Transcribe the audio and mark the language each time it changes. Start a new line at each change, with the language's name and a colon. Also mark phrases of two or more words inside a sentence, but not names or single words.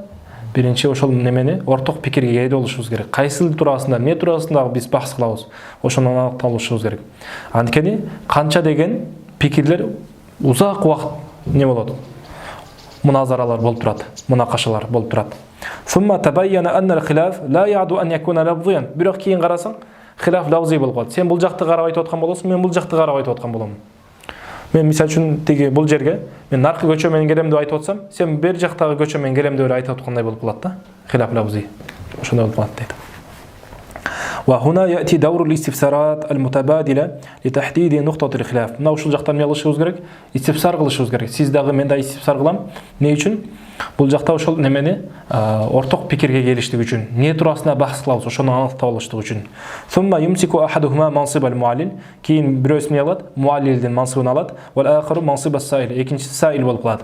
Kyrgyz: Биринчи ошол немени орток пикирге ээ болушубуз керек. Кайсыл турасында, эмне турасында биз бахс кылабыз. Ошону аныктап алышыбыз керек. Анткени канча деген пикирлер узак убакыт не болот? Муназаралар болуп турат, мунакашалар болуп турат.
Arabic: ثم تبين أن الخلاف لا يعدو أن يكون لفظيا.
Kyrgyz: Бирок кийин карасаң,
Arabic: خلاف لفظي
Kyrgyz: болуп калат. Сен бул жакты карап айтып аткан болосуң, мен бул жакты карап айтып аткан болом. Мен мисалы үчүн тиги бул жерге мен наркы көчө менен келем деп айтып атсам, сен бер жактагы көчө менен келем деп айтып аткандай болуп калат да.
Arabic: خلاف لفظي.
Kyrgyz: Ошондой болуп калат дейт.
Arabic: وهنا يأتي دور الاستفسارات المتبادلة لتحديد نقطة الخلاف.
Kyrgyz: Мына ушул жактан эмне кылышыбыз керек? Истифсар кылышыбыз керек. Сиз дагы мен да истифсар кылам. Эмне үчүн? Бул жакта ошол немени орток пикирге келиштик үчүн, не турасында бахс кылабыз, ошону аныктап алыштык үчүн.
Arabic: ثم يمسك أحدهما منصب المعلل.
Kyrgyz: Кийин бирөөсү эмне алат? Муаллилдин мансыбын алат.
Arabic: والآخر منصب السائل.
Kyrgyz: Экинчиси саил болуп калат.